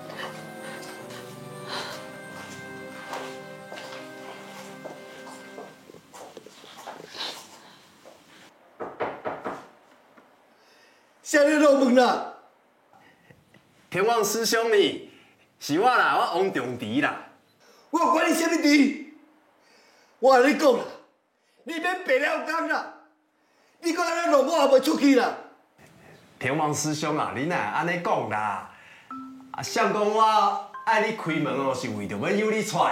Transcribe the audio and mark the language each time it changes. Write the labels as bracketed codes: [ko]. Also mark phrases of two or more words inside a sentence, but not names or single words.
[nan] 啥你落问啦？天旺师兄呢？是我啦，我王重迪啦。我管你啥物地， 我甲你讲啦，你免白了工啦，你搁安尼落我也袂出去啦。天王师兄啊，你哪会安尼讲啦？啊，想讲我爱你开门哦，是为着要邀你出来。